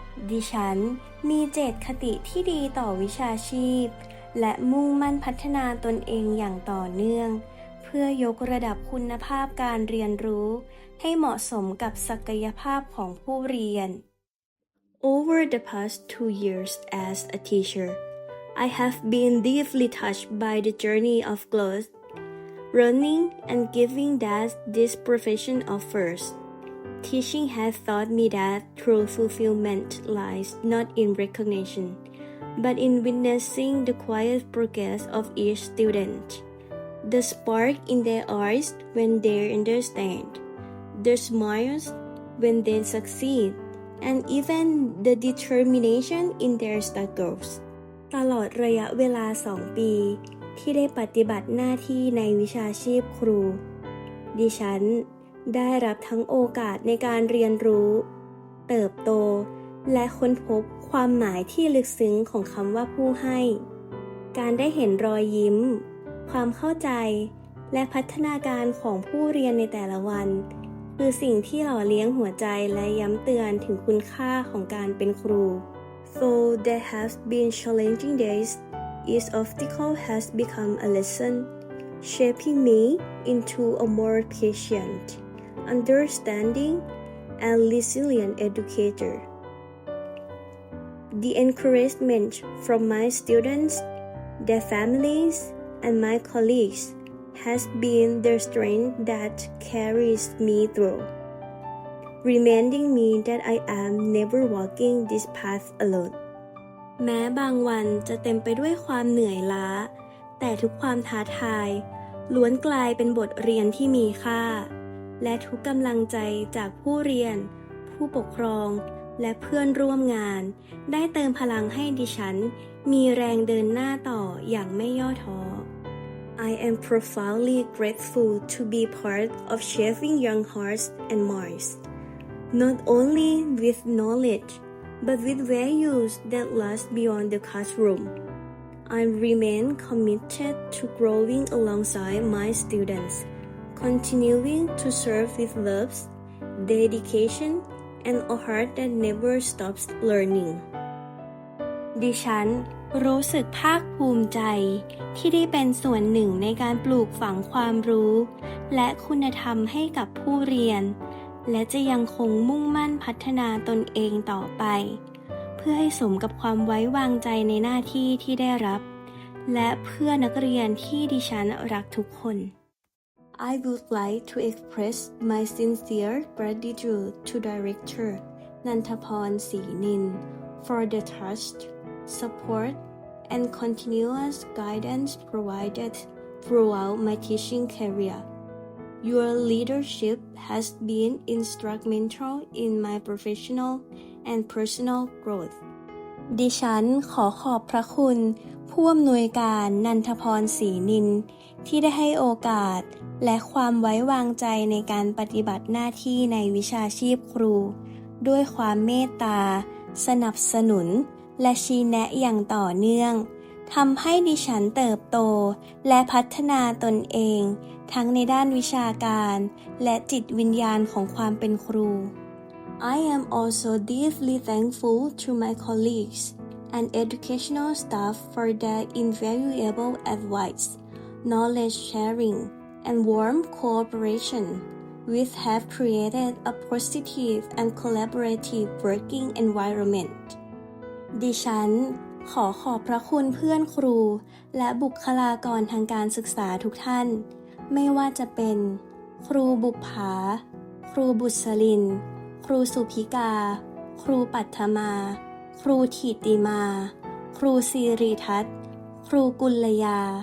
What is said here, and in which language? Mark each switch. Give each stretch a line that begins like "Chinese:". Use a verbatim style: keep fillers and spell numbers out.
Thai: ดิฉันมีเจตคติที่ดีต่อวิชาชีพและมุ่งมั่นพัฒนาตนเองอย่างต่อเนื่องเพื่อยกระดับคุณภาพการเรียนรู้ให้เหมาะสมกับศักยภาพของผู้เรียน
English: Over the past two years as a teacher, I have been deeply touched by the journey of growth, learning and giving that this profession offers. Teaching has taught me that true fulfillment lies not in recognition, but in witnessing the quiet progress of each student, the spark in their eyes when they understand, their smiles when they succeed, and even the determination in their struggles.
Thai: ตลอดระยะเวลาสองปีที่ได้ปฏิบัติหน้าที่ในวิชาชีพครูดิฉัน ได้รับทั้งโอกาสในการเรียนรู้ เติบโต และค้นพบความหมายที่ลึกซึ้งของคำว่าผู้ให้ การได้เห็นรอยยิ้ม ความเข้าใจ และพัฒนาการของผู้เรียนในแต่ละวัน คือสิ่งที่หล่อเลี้ยงหัวใจและย้ำเตือนถึงคุณค่าของการเป็นครู
English: Though there have been challenging days, each obstacle has become a lesson, shaping me into a more patient, understanding, and resilient educator. The encouragement from my students, their families, and my colleagues has been the strength that carries me through, reminding me that I am never walking this path alone.
Thai: แม้บางวันจะเต็มไปด้วยความเหนื่อยล้าแต่ทุกความท้าทายล้วนกลายเป็นบทเรียนที่มีค่า และทุกกำลังใจจากผู้เรียนผู้ปกครองและเพื่อนร่วมงานได้เติมพลังให้ดิฉันมีแรงเดินหน้าต่ออย่างไม่ย่อท้อ
English: I am profoundly grateful to be part of shaping young hearts and minds, not only with knowledge, but with values that last beyond the classroom. I remain committed to growing alongside my students, continuing to serve with love, dedication, and a heart that never stops learning.
Thai: ดิฉันรู้สึกภาคภูมิใจที่ได้เป็นส่วนหนึ่งในการปลูกฝังความรู้และคุณธรรมให้กับผู้เรียนและจะยังคงมุ่งมั่นพัฒนาตนเองต่อไป เพื่อให้สมกับความไว้วางใจในหน้าที่ที่ได้รับและเพื่อนักเรียนที่ดิฉันรักทุกคน
English: I would like to express my sincere gratitude to Director Nanthaporn Srinin for the trust, support, and continuous guidance provided throughout my teaching career. Your leadership has been instrumental in my professional and personal growth.
Thai: ดิฉันขอขอบพระคุณผู้อำนวยการนันทพรศรีนินที่ได้ให้โอกาสและความไว้วางใจในการปฏิบัติหน้าที่ในวิชาชีพครูด้วยความเมตตาสนับสนุนและชี้แนะอย่างต่อเนื่องทำให้ดิฉันเติบโตและพัฒนาตนเองทั้งในด้านวิชาการและจิตวิญญาณของความเป็นครู
English: I am also deeply thankful to my colleagues and educational staff for their invaluable advice, knowledge sharing, and warm cooperation, which have created a positive and collaborative working environment.
Thai: ดิฉันขอขอบพระคุณเพื่อนครูและบุคลากรทางการศึกษาทุกท่านไม่ว่าจะเป็นครูบุภาครูบุษรินครูสุภิกาครูปัทมาครูถิติมาครูศิริทัศน์ครูกุลยา